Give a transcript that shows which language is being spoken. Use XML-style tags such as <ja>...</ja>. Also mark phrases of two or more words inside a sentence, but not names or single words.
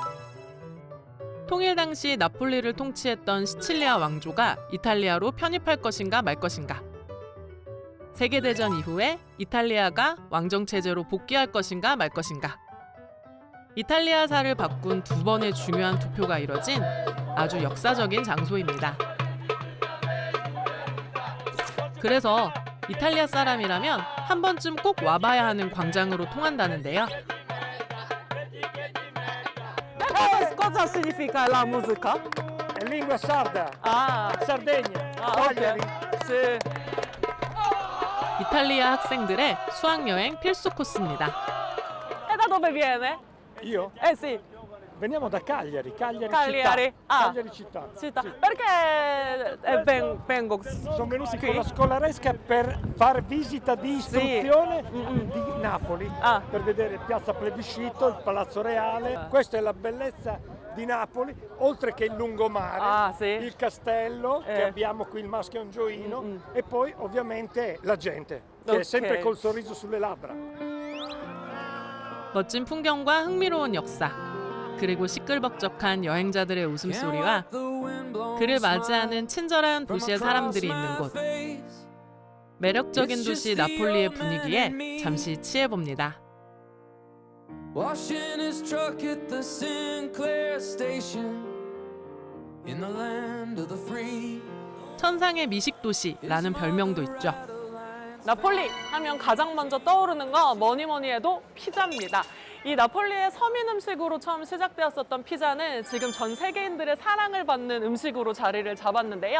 <ko>통일 당시 나폴리를 통치했던 시칠리아 왕조가 이탈리아로 편입할 것인가 말 것인가, 세계대전 이후에 이탈리아가 왕정체제로 복귀할 것인가 말 것인가, 이탈리아사를 바꾼 2번의 중요한 투표가 이뤄진 아주 역사적인 장소입니다. 그래서 이탈리아 사람이라면 한 번쯤 꼭 와봐야 하는 광장으로 통한다는데요.</ko> <it>Cosa significa la musica? È lingua sarda. Ah. Sardegna. ok. Sì.</it> <ko>이탈리아 학생들의 수학여행 필수 코스입니다.</ko> <it>E da dove viene? Io? Sì. Veniamo da Cagliari, Cagliari. città. Ah. Cagliari città. Città. Perché vengo Sono venuti qui? con la scolaresca per far visita di istruzione di Napoli, per vedere Piazza Plebiscito, il Palazzo Reale. Questa è la bellezza di Napoli, oltre che il lungomare, il castello che abbiamo qui, il Maschio Angioino, e poi ovviamente la gente, che è sempre col sorriso sulle labbra.</it> <ko>멋진 풍경과 흥미로운 역사, 그리고 시끌벅적한 여행자들의 웃음소리와 그를 맞이하는 친절한 도시의 사람들이 있는 곳. 매력적인 도시 나폴리의 분위기에 잠시 취해봅니다.</ko> <en>Washing his truck at the Sinclair station in the land of the free.</en> <ko>천상의 미식도시라는 별명도 있죠. 나폴리 하면 가장 먼저 떠오르는 건 뭐니 해도 피자입니다. 이 나폴리의 서민 음식으로 처음 시작되었었던 피자는 지금 전 세계인들의 사랑을 받는 음식으로 자리를 잡았는데요.</ko>